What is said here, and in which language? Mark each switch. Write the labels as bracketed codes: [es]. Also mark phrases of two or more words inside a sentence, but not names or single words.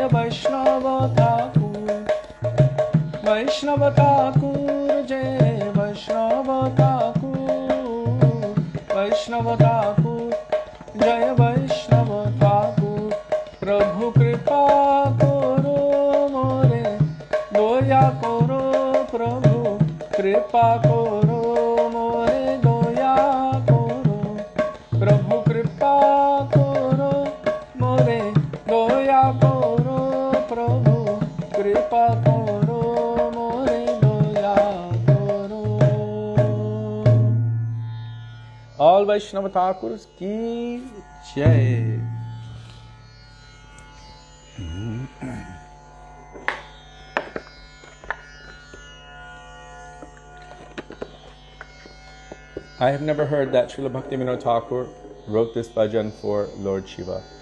[bn] বৈষ্ণব ঠাকুর বৈষ্ণব ঠাকুর জয় বৈষ্ণব ঠাকুর বৈষ্ণব ঠাকুর জয় বৈষ্ণব ঠাকুর প্রভু কৃপা করো মোরে দয়া করো প্রভু কৃপা করো মোরে দয়া করো প্রভু কৃপা করো মোরে দয়া করো প্রভু কৃপা করো মোরে দয়া করো. [en] All Vaishnava Thakurs [bn] কি জয়. [en] I have never heard that Srila Bhaktivedānta Thakur wrote this bhajan for Lord Shiva.